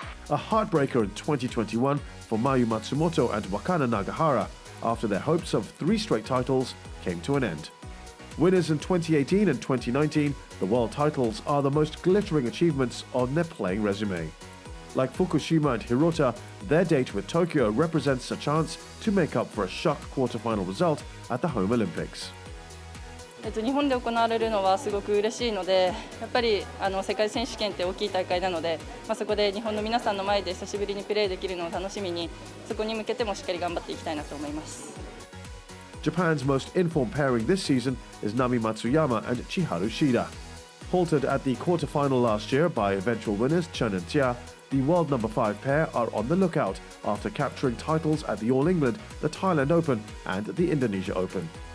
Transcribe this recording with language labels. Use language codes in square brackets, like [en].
[en] A heartbreaker in 2021 for Mayu Matsumoto and Wakana Nagahara, after their hopes of 3 straight titles came to an end. Winners in 2018 and 2019, the world titles are the most glittering achievements on their playing resume. Like Fukushima and Hirota, their date with Tokyo represents a chance to make up for a shock quarterfinal result at the Home Olympics. [ja] 日本で行われるのはすごく嬉しいので、やっぱり世界選手権って大きい大会なので、そこで日本の皆さんの前で久しぶりにプレーできるのを楽しみに、そこに向けてもしっかり頑張っていきたいなと思います。 [en] Japan's most informed pairing this season is Nami Matsuyama and Chiharu Shida. Halted at the quarterfinal last year by eventual winners Chen and Tia, the world number 5 pair are on the lookout after capturing titles at the All England, the Thailand Open and the Indonesia Open.